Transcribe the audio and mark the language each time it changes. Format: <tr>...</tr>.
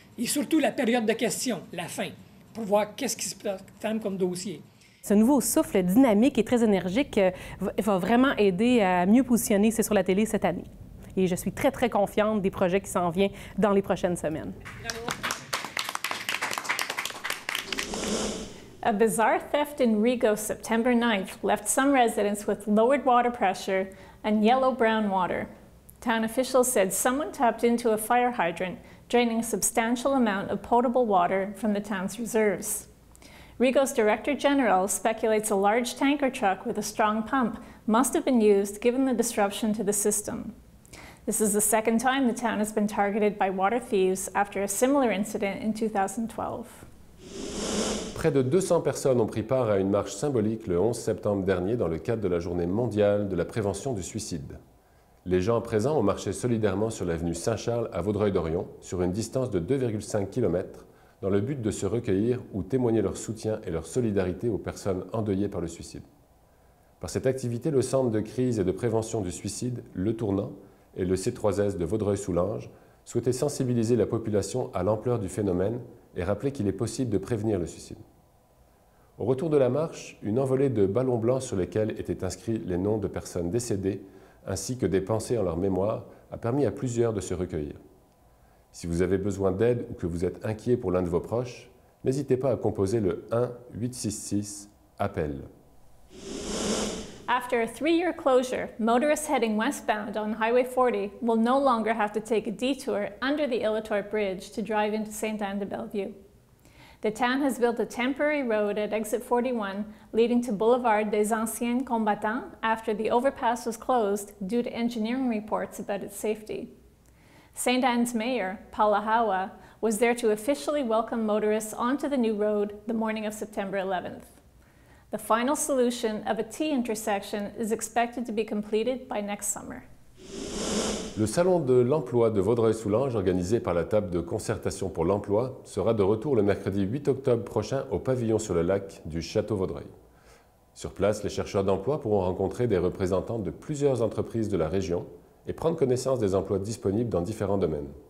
<fr>Et surtout la période de questions, la fin, pour voir qu'est-ce qui se trame comme dossier. Ce nouveau souffle dynamique et très énergique va vraiment aider à mieux positionner C'est sur la télé cette année. Et je suis très, très confiante des projets qui s'en viennent dans les prochaines semaines. Bravo.</fr> <en>A bizarre theft in Rigaud September 9th left some residents with lowered water pressure and yellow-brown water. Town officials said someone tapped into a fire hydrant, draining a substantial amount of potable water from the town's reserves. Rigaud's Director General speculates a large tanker truck with a strong pump must have been used given the disruption to the system. This is the second time the town has been targeted by water thieves after a similar incident in 2012.</en> <fr>Près de 200 personnes ont pris part à une marche symbolique le 11 septembre dernier dans le cadre de la Journée mondiale de la prévention du suicide. Les gens présents ont marché solidairement sur l'avenue Saint-Charles à Vaudreuil-Dorion sur une distance de 2,5 km dans le but de se recueillir ou témoigner leur soutien et leur solidarité aux personnes endeuillées par le suicide. Par cette activité, le Centre de crise et de prévention du suicide, Le Tournant, et le C3S de Vaudreuil-Soulanges souhaitaient sensibiliser la population à l'ampleur du phénomène et rappeler qu'il est possible de prévenir le suicide. Au retour de la marche, une envolée de ballons blancs sur lesquels étaient inscrits les noms de personnes décédées ainsi que des pensées en leur mémoire a permis à plusieurs de se recueillir. Si vous avez besoin d'aide ou que vous êtes inquiet pour l'un de vos proches, n'hésitez pas à composer le 1-866-APPEL.</fr> <en>After a 3-year closure, motorists heading westbound on Highway 40 will no longer have to take a detour under the Illitorp Bridge to drive into Sainte-Anne-de-Bellevue. The town has built a temporary road at exit 41 leading to Boulevard des Anciens Combattants after the overpass was closed due to engineering reports about its safety. St. Anne's mayor, Paula Hawa, was there to officially welcome motorists onto the new road the morning of September 11th. The final solution of a T intersection is expected to be completed by next summer.</en> <fr>Le Salon de l'emploi de Vaudreuil-Soulanges, organisé par la table de concertation pour l'emploi, sera de retour le mercredi 8 octobre prochain au pavillon sur le lac du Château Vaudreuil. Sur place, les chercheurs d'emploi pourront rencontrer des représentants de plusieurs entreprises de la région et prendre connaissance des emplois disponibles dans différents domaines.</fr>